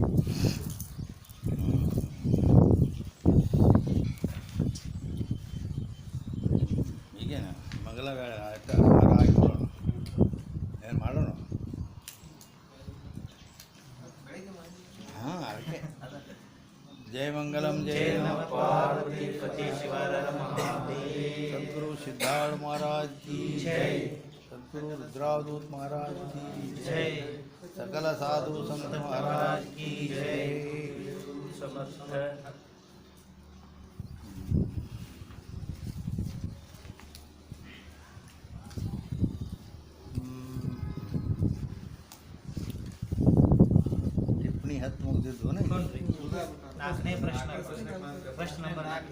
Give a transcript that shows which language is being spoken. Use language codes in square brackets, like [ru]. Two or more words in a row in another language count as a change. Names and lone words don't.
[kn] ಈಗೇನ ಮಗಳ ಆಟ ಆಗಿಬಿಡೋಣ, ಏನು ಮಾಡೋಣ? ಹಾಂ ಅದಕ್ಕೆ ಜಯ ಮಂಗಲಂ ಜಯ ಪಾರ್ವತಿ ಪತಿ ಶಿವರ [hi] सदगुरु सिद्धार्थ महाराज की जय, सदगुरु रुद्रावधूत महाराज की जय, सकल साधु संत महाराज की जय. समर्थ [kn] ಟಿಪ್ಪಣಿ 10 ಮುಗಿದಿದ್ದು. 4ನೇ ಪ್ರಶ್ನೆ ನಂಬರ್ 4.